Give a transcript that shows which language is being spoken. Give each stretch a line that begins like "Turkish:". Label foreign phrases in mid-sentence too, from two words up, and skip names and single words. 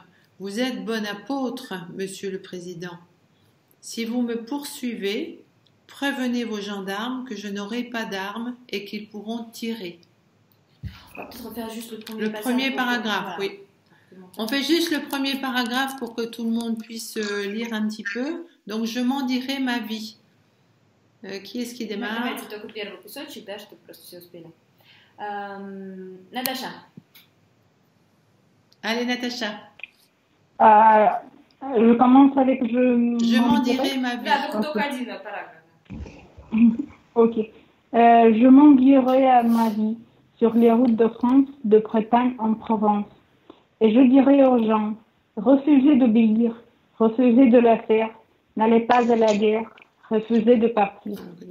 French: Vous êtes bon apôtre, monsieur le président. Si vous me poursuivez, prévenez vos gendarmes que je n'aurai pas d'armes et qu'ils pourront tirer. On va peut-être refaire juste le premier paragraphe, voilà. Oui. On fait juste le premier paragraphe pour que tout le monde puisse lire un petit peu. Donc, je m'en dirai ma vie. Qui est-ce qui démarre?
Russian: Давайте только первый кусочек, да, чтобы просто все успели.
French: Natacha. Allez, Natacha. Je commence avec Je m'en dirai ma vie.
Russian: Да, только один параграф. Ok.
French: Je m'en dirai à ma vie sur les routes de France, de Bretagne en Provence. Et je dirai aux gens, refusez d'obéir, refusez de la faire, n'allez pas à la guerre, refusez de partir.